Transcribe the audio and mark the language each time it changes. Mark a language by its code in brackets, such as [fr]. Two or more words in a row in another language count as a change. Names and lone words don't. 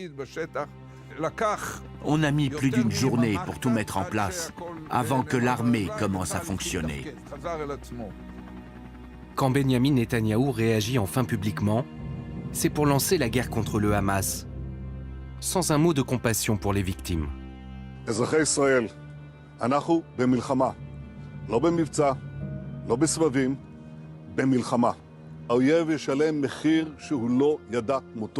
[fr] On a mis plus d'une journée pour tout mettre en place, avant que l'armée commence à fonctionner. Quand Benyamin Netanyahou réagit enfin publiquement, c'est pour lancer la guerre contre le Hamas, sans un mot de compassion pour les victimes. [he] אזרחי ישראל, אנחנו במלחמה, לא במבצע, לא בסבבים, במלחמה. האויב ישלם מחיר שהוא לא ידע מותו.